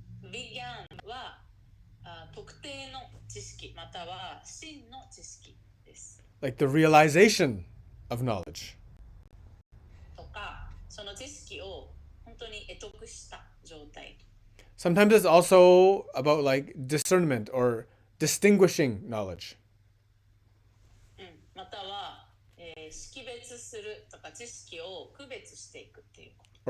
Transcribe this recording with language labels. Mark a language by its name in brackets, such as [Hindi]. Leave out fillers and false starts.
[Japanese] ビギャンは特定の知識または真の知識です。 [English] Like the realization of knowledge. [Japanese] とか、その知識を本当に得得した状態。 [English] Sometimes it's also about like discernment or distinguishing knowledge. [Japanese] または、識別するとか知識を区別していくっていうこと。